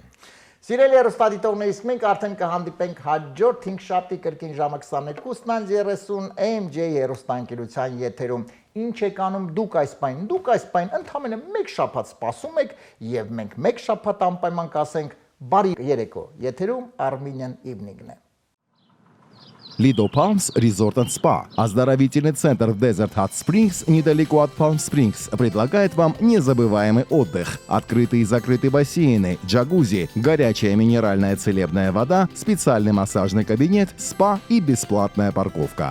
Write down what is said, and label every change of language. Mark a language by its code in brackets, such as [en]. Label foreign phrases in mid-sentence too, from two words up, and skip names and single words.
[hy] Սիրելի հեռուստադիտողներիս, մենք արդեն կհանդիպենք հաջորդ 5 շաբթի կրկին ժամը 22:30 AMJ հեռուստաընկերության եթերում։ Ինչ եք անում դուք այս պայն ընդամենը 1 շաբաթ սպասում եք եւ մենք 1 շաբաթ անպայման կասենք բարի երեկո։ Եթերում Armenian Evening-ն է։ [ru] Lido Palms Resort and Spa. Оздоровительный центр в Desert Hot Springs, недалеко от Palm Springs, предлагает вам незабываемый отдых. Открытые и закрытые бассейны, джакузи, горячая минеральная целебная вода, специальный массажный кабинет, спа и бесплатная парковка.